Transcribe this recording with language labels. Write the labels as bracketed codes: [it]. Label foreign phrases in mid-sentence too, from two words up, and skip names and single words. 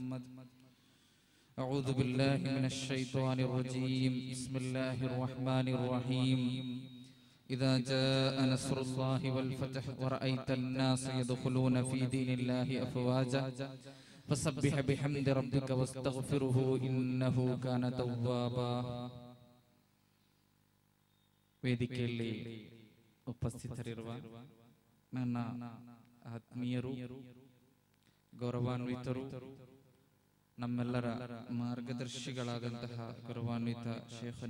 [ar] أعوذ بالله من الشيطان الرجيم. بسم الله الرحمن الرحيم. إذا جاء نصر الله والفتح ورأيت الناس يدخلون في دين الله أفواجا فسبح بحمد ربك واستغفره إنه كان توابا. [kn] ವೇದಿಕೆಯಲ್ಲಿ ಉಪಸ್ಥಿತರಿರುವ ನನ್ನ ಆತ್ಮೀಯರು, ಗೌರವಾನ್ವಿತರು, ನಮ್ಮೆಲ್ಲರ ಮಾರ್ಗದರ್ಶಿಗಳಾದಂತಹ ಗೌರವಾನ್ವಿತ ಶೇಖನ